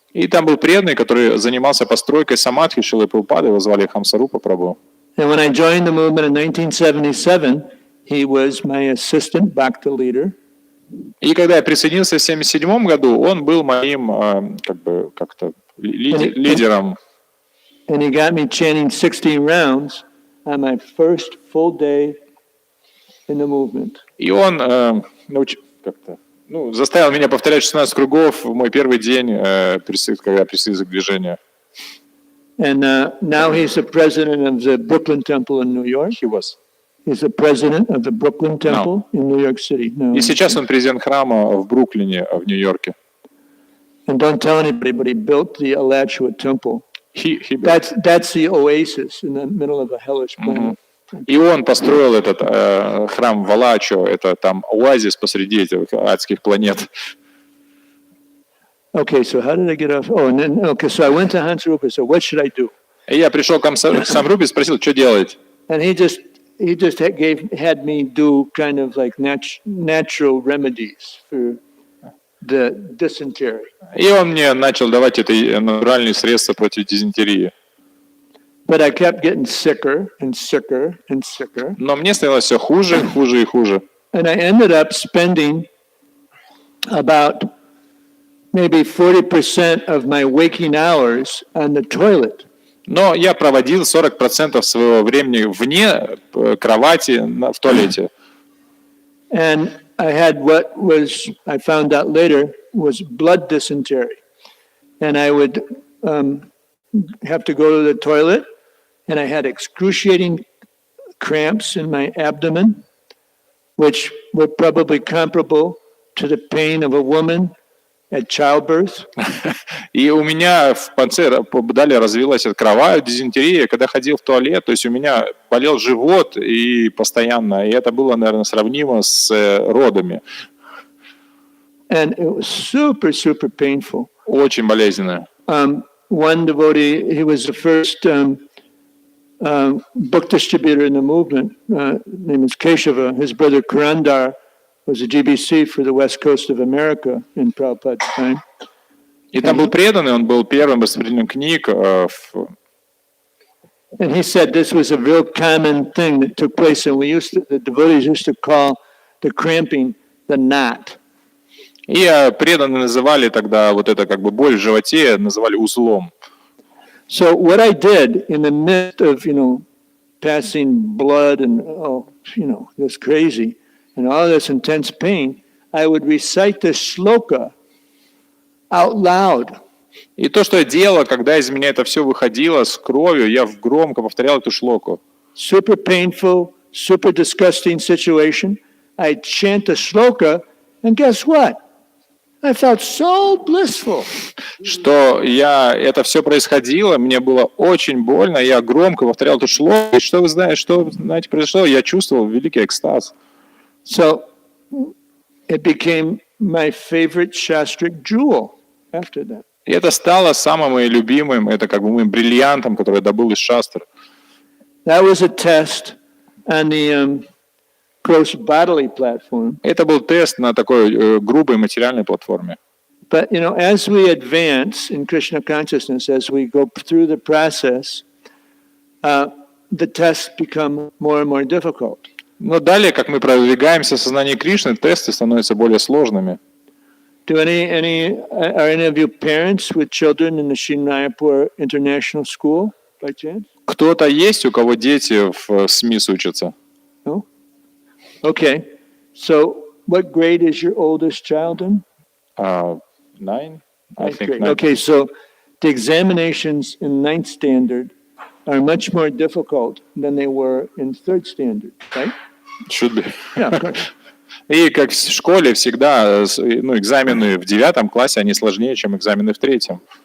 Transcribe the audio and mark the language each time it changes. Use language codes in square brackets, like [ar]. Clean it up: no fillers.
[ru] И там был преданный, который занимался постройкой самадхи Шрилы Прабхупады, его звали Хамсарупа Прабху. [en] And when I joined the movement in 1977, he was my assistant bhakta leader. [ru] И когда я присоединился в 1977 году, он был моим лидером. [en] And he got me chanting 16 rounds on my first full day in the movement. [ru] И он заставил меня повторять 16 кругов в мой первый день, когда присоединился к движению. [en] And now he's the president of the Brooklyn Temple in New York. He was. He's the president of the Brooklyn Temple in New York City. No. [ru] И сейчас он президент храма в Бруклине, в Нью-Йорке. [en] And don't tell anybody, but he built the Alachua Temple. He That's the oasis in the middle of a hellish planet. [ru] И он построил этот храм в Алачо, это там оазис посреди этих адских планет. [en] Okay, so how did I get off? Oh, and then, okay, so I went to Hans Rupa, so what should I do? [ru] И я пришел к Самрупе и спросил, что делать? [en] And he just had me do kind of like natural remedies for the dysentery. [ru] И он мне начал давать это натуральные средства против дизентерии. [en] But I kept getting sicker and sicker and sicker. [ru] Но мне становилось все хуже, хуже и хуже. [en] And I ended up spending about maybe 40% of my waking hours on the toilet. [ru] Но я проводил 40% своего времени вне кровати в туалете. [en] And I had what was, I found out later, was blood dysentery. And I would have to go to the toilet, and I had excruciating cramps in my abdomen, which were probably comparable to the pain of a woman at childbirth. [ru] И у меня в конце далее развилась кровавая дизентерия, когда ходил в туалет, то есть у меня болел живот и постоянно, и это было, наверное, сравнимо с родами. [en] And it was super, super painful. [ru] Очень болезненно. [en] One devotee, he was the first book distributor in the movement, name is Keshava. His brother Karandar was a GBC for the west coast of America in Prabhupada's time. [ru] И там был преданный, он был первым распределителем книг. [en] And he said this was a real common thing that took place, and the devotees used to call the cramping the knot. [ru] И преданные называли тогда вот это как бы боль в животе, называли узлом. [en] So what I did in the midst of, passing blood and, this crazy, and all this intense pain, I would recite this shloka out loud. [ru] И то, что я делал, когда из меня это все выходило с кровью, я громко повторял эту шлоку. [en] Super painful, super disgusting situation. I'd chant the shloka, and guess what? I felt so blissful. [ru] Что это все происходило, мне было очень больно, я громко повторял эту шлоку, и что знаете, произошло? Я чувствовал великий экстаз. [en] So it became my favorite shastric jewel after that. [ru] И это стало самым моим любимым, это как бы моим бриллиантом, который я добыл из шастр. [en] That was a test on the gross bodily platform. [ru] Это был тест на такой грубой материальной платформе. [en] But, as we advance in Krishna consciousness, as we go through the process, the tests become more and more difficult. [ru] Но далее, как мы продвигаемся в сознании Кришны, тесты становятся более сложными. [en] Are any of you parents with children in the Shinayapur International School, by chance? [ru] Кто-то есть, у кого дети в СМИС учатся? [en] No? Okay. So, what grade is your oldest child in? 9? I think grade. 9. Okay, so the examinations in 9th standard are much more difficult than they were in 3rd standard, right? Should be. Yeah, of course. [ru] И как в школе всегда, экзамены в 9 классе, они сложнее, чем экзамены в 3.